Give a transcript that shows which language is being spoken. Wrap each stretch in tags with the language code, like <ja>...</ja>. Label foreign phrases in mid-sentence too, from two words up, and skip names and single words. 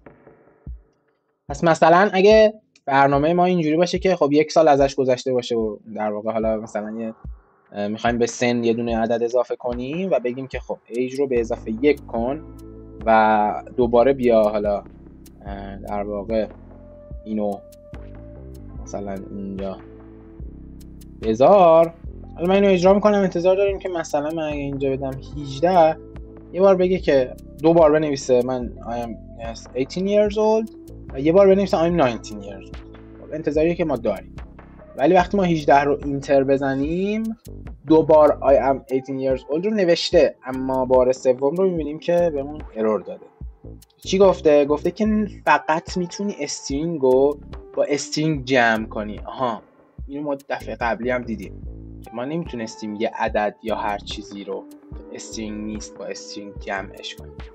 <fa>پس مثلا اگه برنامه ما اینجوری باشه که خب 1 سال ازش گذشته باشه و در واقع حالا مثلا میخوایم به سن یه دونه عدد اضافه کنیم و بگیم که خب ایج رو به اضافه 1 کن و دوباره بیا حالا در واقع اینو مثلا اینجا بذار. حالا من اینو اجرا میکنم، انتظار داریم که مثلا من اگه اینجا بدم 18 یه بار بگه که 2 بار بنویسه من</fa> <en>I am 18 years old</en> <fa>و یه بار بنویسه</fa> <en>I am 19 years old.</en> <fa>انتظاریه که ما داریم. ولی وقتی ما 18 رو اینتر بزنیم 2 بار</fa> <en>I am 18 years old</en> <fa>رو نوشته، اما بار سوم رو میبینیم که بهمون ارور داده. چی گفته؟ گفته که فقط میتونی استرینگ رو با استرینگ جمع کنی. آها، اینو ما دفعه قبلی هم دیدیم که ما نمیتونستیم یه عدد یا هر چیزی رو استرینگ نیست با استرینگ جمعش کنیم.</fa>